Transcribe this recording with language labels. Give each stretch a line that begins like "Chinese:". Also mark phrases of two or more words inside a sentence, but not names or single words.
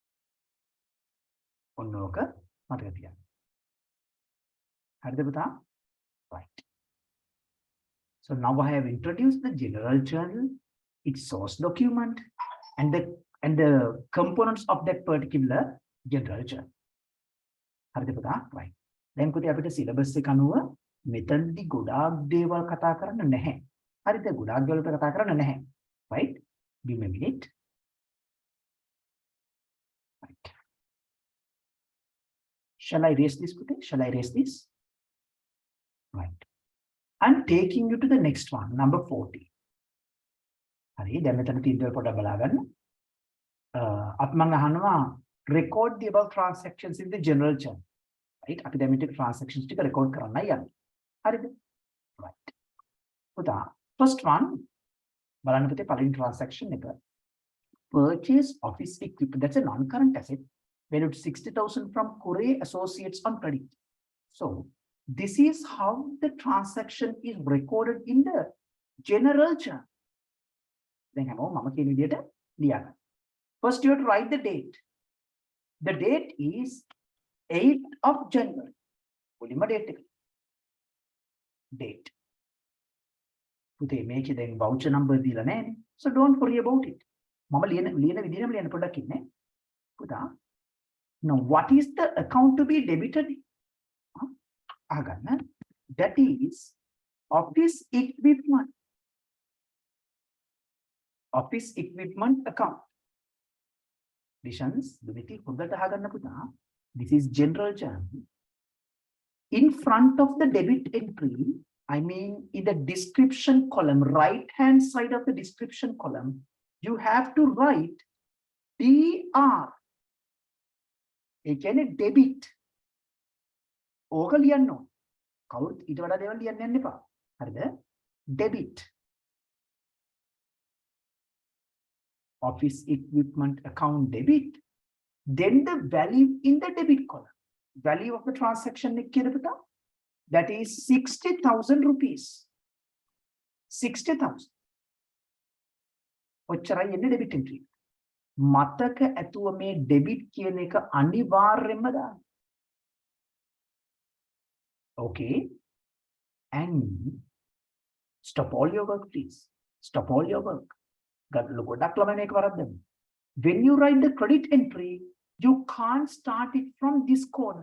English: Right. So now I have introduced the general journal, its source document, and the components of that particular general journal. Right.
Sinhala: දැන් පුතේ අපිට සිලබස් එක අනුව මෙතනදී ගොඩාක් දේවල් කතා කරන්න නැහැ. හරිද? ගොඩාක් දේවල් කතා කරන්න නැහැ.
English: Right? Give me a minute. Right. Shall I erase this පුතේ? Shall I erase this? Right. I'm taking you to the next one, number 40.
Sinhala: හරි දැන් මෙතන තියෙන දේවල් පොඩ්ඩක් බලා ගන්න. අපි මම අහනවා
English: record the above transactions in the general journal. Right?
Sinhala: අපි දැන් මෙතන transactions ටික record කරන්නයි යන්නේ. හරිද? Right. පුතා
English: first one
Sinhala: බලන්න පුතේ පළවෙනි transaction එක
English: purchase office equipment. That's a non-current asset valued 60,000 from Corey Associates on credit. So this is how the transaction is recorded in the general journal.
Sinhala: Then මම කියන විදිහට ලියන්න.
English: First you have to write the date. The date is 8th of January.
Sinhala: මුලින්ම date එක. Date. පුතේ මේකේ දැන්
English: voucher number
Sinhala: දීලා නැහැනේ.
English: So don't worry about it.
Sinhala: මම ලියන විදිහටම ලියන්න පොඩ්ඩක් ඉන්නේ. පුතා.
English: Now what is the account to be debited?
Sinhala: අහගන්න.
English: That is office equipment. Office equipment account. Additions,
Sinhala: දුමිති හොඳට අහගන්න පුතා.
English: This is general journal. In front of the debit entry, I mean in the description column, right hand side of the description column, you have to write DR.
Sinhala: ඒ කියන්නේ debit. ඕක ලියන්න ඕන. කවුරුත් ඊට වඩා දේවල් ලියන්න යන්න එපා. හරිද?
English: Debit. Office equipment account debit. Then the value in the debit column. Value of the transaction that is 60,000 rupees. 60,000.
Sinhala: ඔච්චරයි එන්නේ
English: debit entry.
Sinhala: මතක ඇතුව මේ debit කියන එක අනිවාර්යයෙන්ම දාන්න.
English: Okay. And stop all your work, please. Stop all your work. When you write the credit entry, you can't start it from this corner.